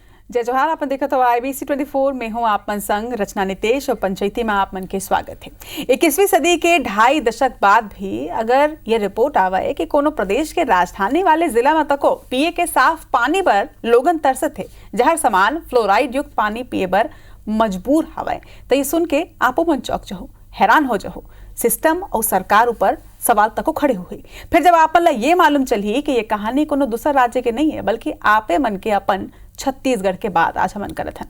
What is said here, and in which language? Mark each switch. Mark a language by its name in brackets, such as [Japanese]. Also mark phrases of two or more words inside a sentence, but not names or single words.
[Chhattisgarhi] जय जोहार। अपन देखा तो IBC 24 में हूँ आप मन संग रचना नितेश और पंचायती में आप मन के स्वागत है। 21वीं सदी के 2.5 दशक बाद भी अगर ये रिपोर्ट आवे कि कोनो प्रदेश के राजधानी वाले जिला में तको पिए के साफ पानी पर लोगन तरसत है, जहर समान फ्लोराइड युक्त पानी पिए बर मजबूर हवे, तो ये सुन के आपो मन चौंक जाओ, हैरान हो जाओ। सिस्टम और सरकार ऊपर सवाल तको खड़े हुए। फिर जब आपन ला ये मालूम चली कि ये कहानी कोनो दूसरा राज्य के नहीं है, बल्कि आपे मन के अपन छत्तीसगढ़ के बाद आज हमन करत हन।